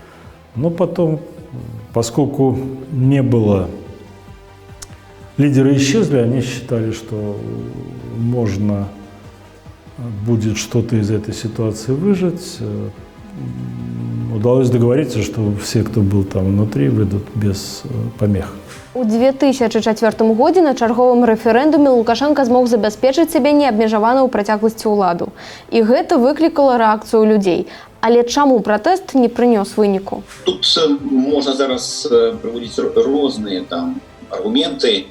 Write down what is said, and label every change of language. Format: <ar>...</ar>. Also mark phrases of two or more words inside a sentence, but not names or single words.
<ru>Но потом, поскольку не было лидеры исчезли, они считали, что можно будет что-то из этой ситуации выжить. Удалось договориться, что все, кто был там внутри, выйдут без помех.</ru> <be>У 2004 годзе на чарговым рэферэндуме Лукашенко змог забяспечыць сябе неабмежаваную працягласцю ўладу. І гэта выклікала рэакцыю людзей. Але чаму пратэст не прынёс выніку? Тут можна зараз прыводзіць розныя там аргументы.</be>